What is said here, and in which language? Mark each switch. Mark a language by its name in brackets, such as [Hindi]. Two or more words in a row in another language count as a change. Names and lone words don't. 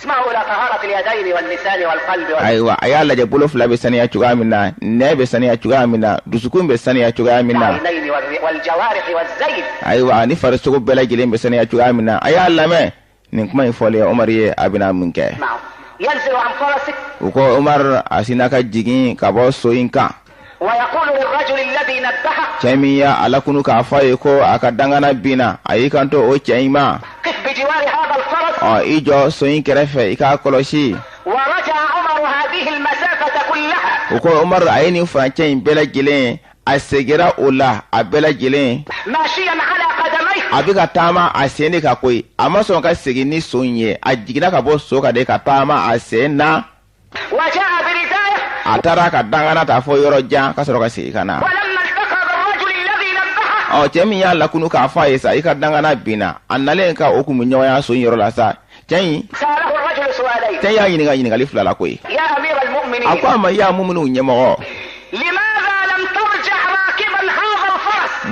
[Arabic] اسمعوا إلى طهارة اليدين واللسان والقلب [Bambara] ayiwa a y'a lajɛ bolo fila bɛ saniya cogoya min na nɛ bɛ saniya cogoya min na dusukun bɛ saniya cogoya min na [Arabic] والعينين والجوارح والزين. [Bambara] ayiwa ni farisogo bɛɛ lajɛlen bɛ saniya cogoya min na a y'a lamɛn nin kuma in fɔlen umar ye a bɛna mun kɛ. [Arabic] اسمعوا ينزل عن فرسه [Bambara] u ko umar a sinna ka jigin ka bɔ so in kan. [Arabic] ويقول للرجل الذي نبهه [Bambara] cɛ min y'a alakunu k'a fɔ a ye ko a ka dankana binna a y'i kanto o cɛ in ma. [Arabic] قف بجوار هذا الفرس. [Bambara] i jɔ so in kɛrɛfɛ i k'a kɔlɔsi. [Arabic] ورجع عمر هذه المسافة كلها. [Bambara] o ko Umar a ye nin furancɛ in bɛɛ lajɛlen a segira o la a bɛɛ lajɛlen [Arabic] ماشيا على قدميه [Bambara] a bɛ ka taama a sen de ka koyi a ma sɔn ka segin ni so in ye a jiginna ka bɔ so kan de ka taama a sen na [Arabic] وجاء بردايه [Bambara] a taara ka dangana ta fɔ yɔrɔ jan ka sɔrɔ ka segin ka na [Arabic] ولما التقى بالرجل الذي نبهه [Bambara] cɛ min y'a lakunu k'a fɔ a ye sa i ka dangana binna a nalen ka o kun bɛ ɲɔgɔnya so in yɔrɔ la sa cɛ in [Arabic] سأله الرجل سؤالين [Bambara] cɛ y'a ɲininka ɲininkali fila la koyi [Arabic] يا أمير [Bambara] a [Arabic] المؤمنين [Bambara] ko a ma i y'a mumunu ɲɛmɔgɔ [Arabic] لماذا لم ترجع راكبا هذا الفرس